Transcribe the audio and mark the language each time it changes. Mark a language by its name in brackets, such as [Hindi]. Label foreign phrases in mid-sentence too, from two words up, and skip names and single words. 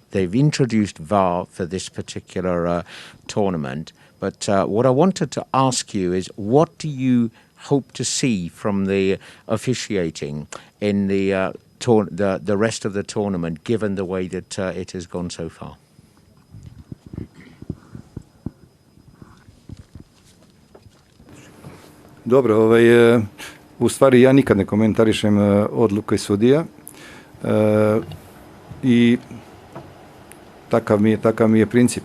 [English] They've introduced VAR for this particular tournament. But what I wanted to ask you is, what do you hope to see from the officiating in the rest of the tournament, given the way that it has gone so far? [Serbian] Dobro, u stvari ja nikad ne komentarišem odluke sudija i takav mi je princip.